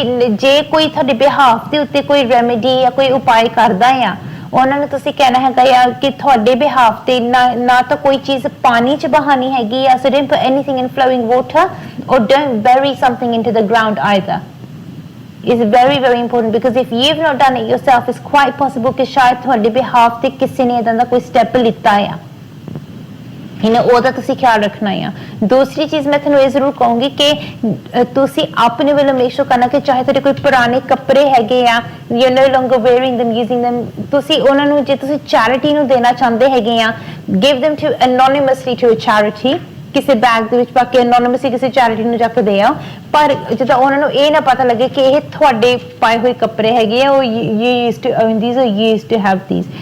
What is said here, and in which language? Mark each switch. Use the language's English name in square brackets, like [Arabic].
[Punjabi] ਜੇ ਕੋਈ ਤੁਹਾਡੇ ਬਿਹਾਫ ਦੇ ਉੱਤੇ ਕੋਈ ਰੈਮੇਡੀ ਜਾਂ ਕੋਈ ਉਪਾਅ ਕਰਦਾ ਆ, ਉਹਨਾਂ ਨੂੰ ਤੁਸੀਂ ਕਹਿਣਾ ਹੈਗਾ ਆ ਕਿ ਤੁਹਾਡੇ ਬਿਹਾਫ ਤੇ ਨਾ ਤਾਂ ਕੋਈ ਚੀਜ਼ ਪਾਣੀ 'ਚ ਬਹਾਨੀ ਹੈਗੀ ਆ, [English] so don't put anything in flowing water or don't bury something into the ground either। is very very important, because if you've not done it yourself, it's quite possible [Punjabi] कि शायद ਤੁਹਾਡੇ behalf ਤੇ ਕਿਸੇ ਨੇ ਇਦਾਂ ਦਾ ਕੋਈ ਸਟੈਪ ਲਿੱਤਾ ਆ, ਉਹਦਾ ਤੁਸੀਂ ਖਿਆਲ ਰੱਖਣਾ ਆ। ਦੂਸਰੀ ਚੀਜ਼ ਮੈਂ ਤੁਹਾਨੂੰ ਇਹ ਜ਼ਰੂਰ ਕਹੂੰਗੀ ਕਿ ਤੁਸੀਂ ਆਪਣੇ ਵੱਲੋਂ ਮੇਕ ਸ਼ੋਰ ਕਰਨਾ ਕਿ ਚਾਹੇ ਤੁਹਾਡੇ ਕੋਈ ਪੁਰਾਣੇ ਕੱਪੜੇ ਹੈਗੇ ਆ, you [English] no longer wearing them, using them, [Punjabi] ਤੁਸੀਂ ਉਹਨਾਂ ਨੂੰ ਜੇ ਤੁਸੀਂ ਚੈਰਿਟੀ ਨੂੰ ਦੇਣਾ ਚਾਹੁੰਦੇ ਹੈਗੇ ਆ, [English] give them to anonymously to a charity, [Punjabi] ਕਿਸੇ ਬੈਗ ਦੇ ਵਿੱਚ ਪਾ ਕੇ anonymously ਕਿਸੇ ਚੈਰਿਟੀ ਨੂੰ ਜਾ ਕੇ ਦੇ ਆਓ, ਪਰ ਜਦੋਂ ਉਹਨਾਂ ਨੂੰ ਇਹ ਨਾ ਪਤਾ ਲੱਗੇ ਕਿ ਇਹ ਤੁਹਾਡੇ ਪਾਏ ਹੋਏ ਕੱਪੜੇ ਹੈਗੇ ਆ, ਉਹ [English] you used to own these or you used to have these।